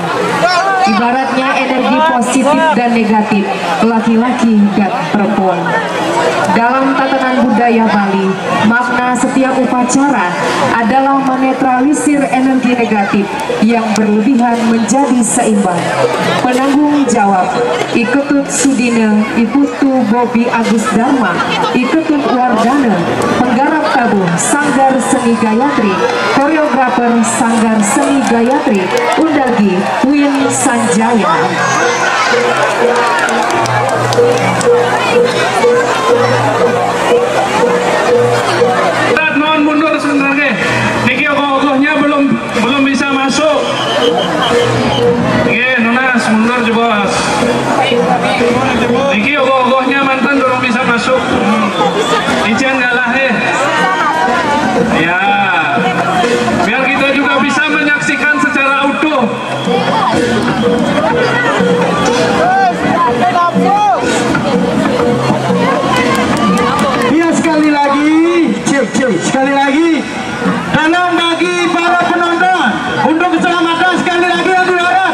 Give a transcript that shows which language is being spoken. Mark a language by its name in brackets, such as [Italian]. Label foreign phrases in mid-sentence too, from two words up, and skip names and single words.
[Indonesian] Ibaratnya energi positif dan negatif, laki-laki dan perempuan. Dalam tatanan budaya Bali, makna setiap upacara adalah menetralisir energi negatif yang berlebihan menjadi seimbang. Penanggung jawab Iketut Sudina, Iputu Bobi Agus Dharma, Iketut Wardana, penggarap tabuh Sanggar Seni Gayatri, koreografer Sanggar Seni Gayatri, Undagi Win Sanjaya. Mohon mundur sebentar, niki ogoh-ogohnya belum bisa masuk. [Balinese] Nunas mundur jebos. Niki ogoh-ogohnya mantan [Indonesian] belum bisa masuk. [Balinese] Ijen ngalah ya. [Indonesian] Biar kita juga bisa menyaksikan secara utuh. Ya, sekali lagi, sekali lagi, tolong bagi para penonton untuk keselamatan sekali lagi yang diharap.